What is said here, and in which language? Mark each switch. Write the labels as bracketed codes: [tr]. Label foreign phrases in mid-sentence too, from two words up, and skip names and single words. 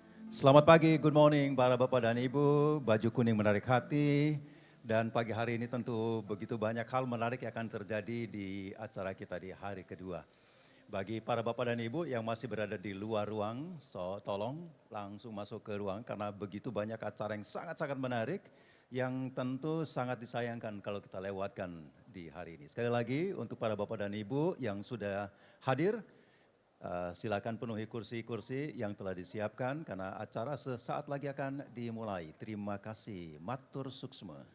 [id] Selamat pagi, [en] good morning [id] para Bapak dan Ibu, baju kuning menarik hati, dan pagi hari ini tentu begitu banyak hal menarik yang akan terjadi di acara kita di hari kedua. Bagi para Bapak dan Ibu yang masih berada di luar ruang, tolong langsung masuk ke ruang karena begitu banyak acara yang sangat-sangat menarik yang tentu sangat disayangkan kalau kita lewatkan di hari ini. Sekali lagi untuk para Bapak dan Ibu yang sudah hadir, silakan penuhi kursi-kursi yang telah disiapkan karena acara sesaat lagi akan dimulai. Terima kasih. [ban] Matur suksma.